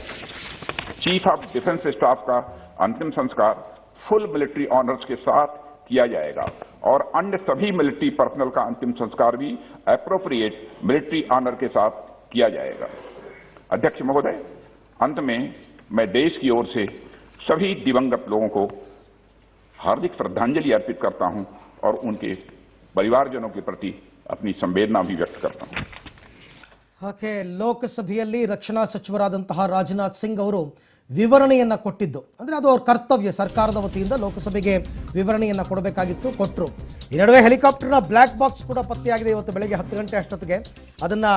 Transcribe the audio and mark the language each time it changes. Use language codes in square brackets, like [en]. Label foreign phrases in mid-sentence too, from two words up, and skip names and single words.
[en] chief of defence staff [hi] का अंतिम संस्कार [en] full military honours [hi] के साथ किया जाएगा और अन्य सभी [en] military personnel [hi] का अंतिम संस्कार भी [en] appropriate military honour [hi] के साथ किया जाएगा। अध्यक्ष महोदय, अंत में मैं देश की ओर से सभी दिवंगत लोगों को हार्दिक श्रद्धांजलि अर्पित करता हूं और उनके परिवारजनों के प्रति अपनी संवेदना भी व्यक्त करता हूं। [kn] ಹಾಗೆ ಲೋಕಸಭೆಯಲ್ಲಿ ರಕ್ಷಣಾ ಸಚಿವರಾದಂತಹ ರಾಜನಾಥ್ ಸಿಂಗ್ ಅವರು ವಿವರಣೆಯನ್ನು ಕೊಟ್ಟಿದ್ದು. ಅಂದರೆ ಅದು ಅವ್ರ ಕರ್ತವ್ಯ, ಸರ್ಕಾರದ ವತಿಯಿಂದ ಲೋಕಸಭೆಗೆ ವಿವರಣೆಯನ್ನು ಕೊಡಬೇಕಾಗಿತ್ತು, ಕೊಟ್ಟರು. ಈ ನಡುವೆ ಹೆಲಿಕಾಪ್ಟರ್ನ [en] black box [kn] ಕೂಡ ಪತ್ತೆಯಾಗಿದೆ ಇವತ್ತು ಬೆಳಗ್ಗೆ 10 ಗಂಟೆ ಅಷ್ಟೊತ್ತಿಗೆ.